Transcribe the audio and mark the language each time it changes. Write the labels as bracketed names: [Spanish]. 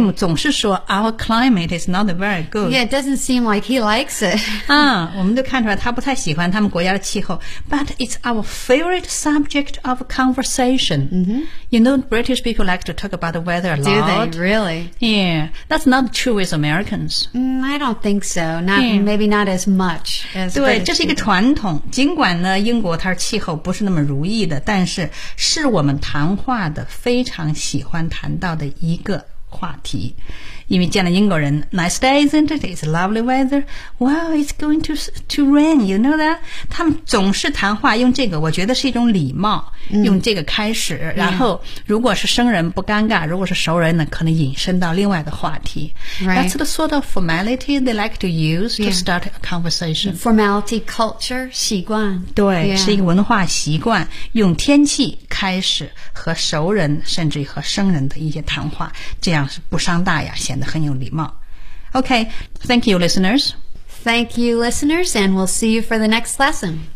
[English] Jim [Chinese] 总是说 [English] ,Our climate is not very good. Yeah, it doesn't seem like he likes it. [Chinese] 啊我们都看出来他不太喜欢他们国家的气候。 [English] But it's our favorite subject of conversation.、 Mm-hmm. You know, British people like to talk about the weather a lot. Do they? Really? Yeah. That's not true with Americans.、 I don't think so. Maybe not as much as [Chinese] 对这是一个传统。尽管呢英国它的气候不是那么如意的但是是我们谈话的非常喜欢谈到的一个话题，因为见了英国人 ， [English] Nice day, isn't it? It's lovely weather. Wow, it's going to rain. You know that? [Chinese] 他们总是谈话用这个，我觉得是一种礼貌，用这个开始。然后，如果是生人不尴尬，如果是熟人呢，可能引申到另外的话题。 [English] Right. That's the sort of formality they like to use to start a conversation. Formality, culture, [Chinese] 习惯。对，是一个文化习惯，用天气开始和熟人，甚至和生人的一些谈话，这样是不伤大雅。显得很有礼貌。 [English] Okay, thank you, listeners. Thank you, listeners, and we'll see you for the next lesson.